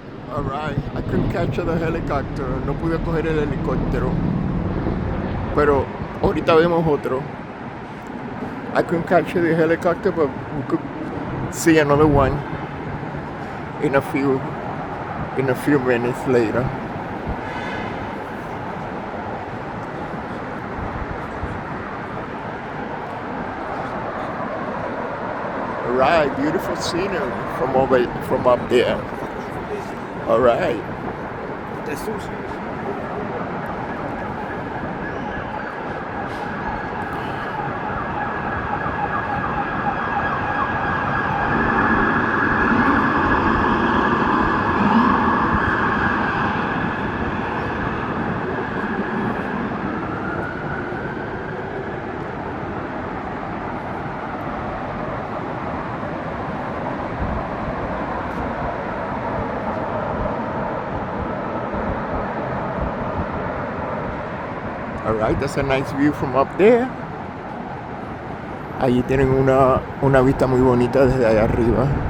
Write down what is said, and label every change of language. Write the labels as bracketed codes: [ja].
[en] Alright, I couldn't catch the helicopter. [es] No pude coger el helicóptero. Pero ahorita vemos otro. [en] I couldn't catch the helicopter, but we could see another one in a few minutes later. Alright, beautiful scenery from up there. Alright. Alright, that's a nice view from up there. [es] Allí tienen una vista muy bonita desde allá arriba.